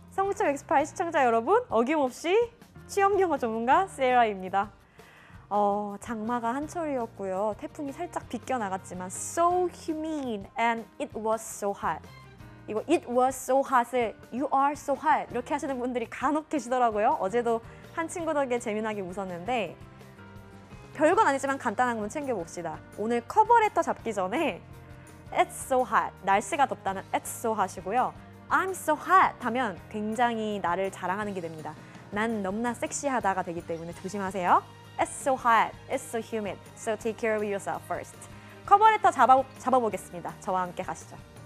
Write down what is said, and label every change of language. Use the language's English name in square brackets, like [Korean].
[Korean] 성북초 엑스파일 시청자 여러분, 어김없이 취업영어 전문가 세라입니다. 장마가 한철이었고요. 태풍이 살짝 비껴나갔지만 [English] so humid and it was so hot. [Korean] 이거 [English] it was so hot을 you are so hot [Korean] 이렇게 하시는 분들이 간혹 계시더라고요. 어제도 한 친구 덕에 재미나게 웃었는데 별건 아니지만 간단한 건 챙겨봅시다. 오늘 커버레터 잡기 전에 [English] it's so hot, [Korean] 날씨가 덥다는 it's so hot이고요. [English] I'm so hot [Korean] 하면 굉장히 나를 자랑하는 게 됩니다. 난 너무나 섹시하다가 되기 때문에 조심하세요. [English] It's so hot, it's so humid, so take care of yourself first. [Korean] 커버레터 잡아보겠습니다. 저와 함께 가시죠.